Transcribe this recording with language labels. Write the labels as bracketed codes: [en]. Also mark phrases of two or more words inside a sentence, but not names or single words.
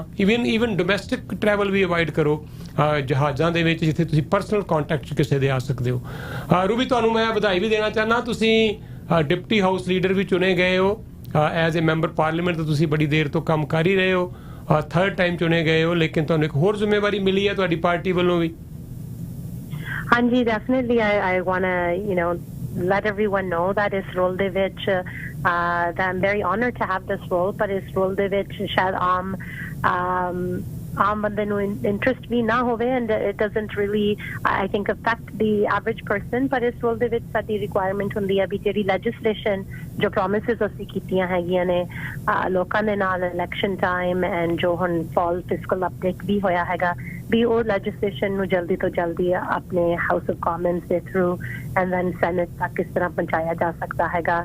[en] even domestic travel [pa] ਵੀ ਅਵੋਇਡ ਕਰੋ, ਜਹਾਜ਼ਾਂ ਦੇ ਵਿੱਚ ਜਿੱਥੇ ਤੁਸੀਂ [en] personal contact [pa] 'ਚ ਕਿਸੇ ਦੇ ਆ ਸਕਦੇ ਹੋ। ਰੂਬੀ, ਤੁਹਾਨੂੰ ਮੈਂ ਵਧਾਈ ਵੀ ਦੇਣਾ ਚਾਹੁੰਦਾ, ਤੁਸੀਂ [en] deputy house leader [pa] ਵੀ ਚੁਣੇ ਗਏ ਹੋ [en] as a member parliament. [pa] ਤਾਂ ਤੁਸੀਂ ਬੜੀ ਦੇਰ ਤੋਂ ਕੰਮ ਕਰ ਹੀ ਰਹੇ ਹੋ, 3rd ਟਾਈਮ ਚੁਣੇ ਗਏ ਹੋ, ਲੇਕਿਨ ਤੁਹਾਨੂੰ ਇੱਕ ਹੋਰ ਜ਼ਿੰਮੇਵਾਰੀ ਮਿਲੀ ਹੈ ਤੁਹਾਡੀ ਪਾਰਟੀ ਵੱਲੋਂ ਵੀ। ਹਾਂਜੀ, [en] definitely I want to let everyone know that [pa] ਇਸ role ਦੇ ਵਿੱਚ [en] that I'm very honored to have this role, but [pa] ਇਸ role ਦੇ ਵਿੱਚ ਸ਼ਾਇਦ ਆਮ ਬੰਦੇ ਨੂੰ ਇੰਟਰਸਟ ਵੀ ਨਾ ਹੋਵੇ, [en] and it doesn't really I think affect the average person, [pa] ਪਰ ਇਸ role ਦੇ ਵਿੱਚ ਸਾਡੀ ਰਿਕੁਆਇਰਮੈਂਟ ਹੁੰਦੀ ਹੈ ਵੀ ਜਿਹੜੀ ਲੈਜਿਸਲੇਸ਼ਨ ਜੋ ਪ੍ਰੋਮਿਸਿਸ ਅਸੀਂ ਕੀਤੀਆਂ ਹੈਗੀਆਂ ਨੇ ਲੋਕਾਂ ਦੇ ਨਾਲ ਇਲੈਕਸ਼ਨ ਟਾਈਮ, ਐਂਡ ਜੋ ਹੁਣ [en] fall fiscal update [pa] ਵੀ ਹੋਇਆ ਹੈਗਾ, ਵੀ ਉਹ ਲੈਜਿਸਲੇਸ਼ਨ ਨੂੰ ਜਲਦੀ ਤੋਂ ਜਲਦੀ ਆਪਣੇ ਹਾਊਸ ਆਫ ਕਾਮਨਸ ਦੇ ਥਰੂ [en] and then Senate [pa] ਤੱਕ ਕਿਸ ਤਰ੍ਹਾਂ ਪਹੁੰਚਾਇਆ ਜਾ ਸਕਦਾ ਹੈਗਾ।